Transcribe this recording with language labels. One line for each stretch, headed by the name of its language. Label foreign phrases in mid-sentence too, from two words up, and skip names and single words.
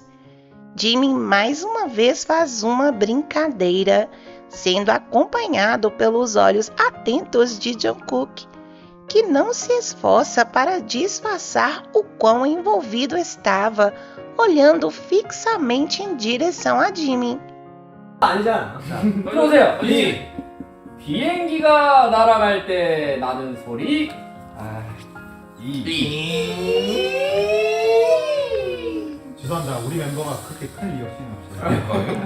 Portuguese: Jimin mais uma vez faz uma brincadeira, sendo acompanhado pelos olhos atentos de Jungkook, que não se esforça para disfarçar o quão envolvido estava, olhando fixamente em direção a Jimmy.
Korean: 아니잖아. 자, 들어오세요. 비행기가 날아갈 때 나는 소리. 죄송합니다. 우리 멤버가 그렇게 큰 리액션이 없어요.